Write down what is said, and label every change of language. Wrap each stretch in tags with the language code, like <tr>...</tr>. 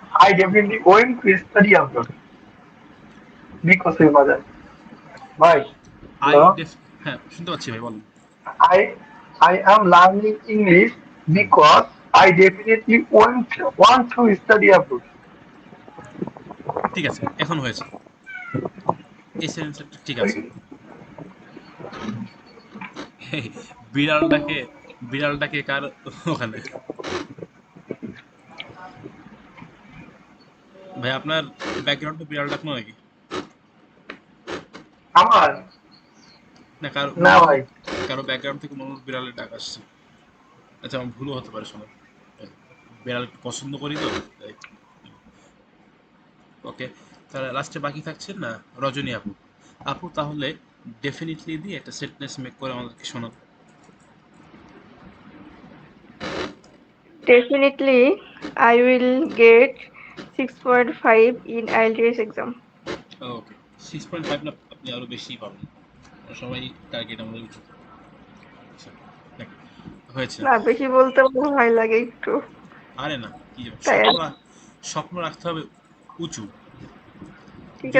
<en>I definitely going to study abroad because of mother. Why? I Hello.</en> <bn>Deaf হ্যাঁ, শুনতে পাচ্ছি ভাই, বলুন।</bn> <en>I I am learning English because I definitely want to study abroad.</en> <bn>ঠিক আছে, এখন হয়েছে, এই সেন্টেন্সটা ঠিক আছে। হেই, বিড়ালটাকে বিড়ালটাকে কার ওখানে? ভাই, আপনার ব্যাকগ্রাউন্ডে বিড়াল ডাকলো নাকি? আমার না, কারো না মনে ভাই, কারো ব্যাকগ্রাউন্ড থেকে মনে হয় বিড়ালের ডাক আসছে। আচ্ছা, আমার ভুলও হতে পারে, শোনো, বিড়াল একটু পছন্দ করি তো, তাই। ওকে, তাহলে লাস্টে বাকি থাকছে না রজনী আপু। আপু, তাহলে ডেফিনেটলি দিয়ে একটা সেন্টেন্স মেক করে আমাদেরকে শোনাও।</bn> <en>Definitely, I will get 6.5 in IELTS exam.</en> <bn>ওকে, 6.5 না, আপনি আরো বেশি পাবেন, সবাই টার্গেট আমাদের উঁচু। আচ্ছা, দেখ, হয়েছে। না, বেশি বলতে আমার ভয় লাগে একটু। আরে না, কি যাবে, তাই আর স্বপ্ন রাখতে হবে উঁচু। ঠিক যদি</bn>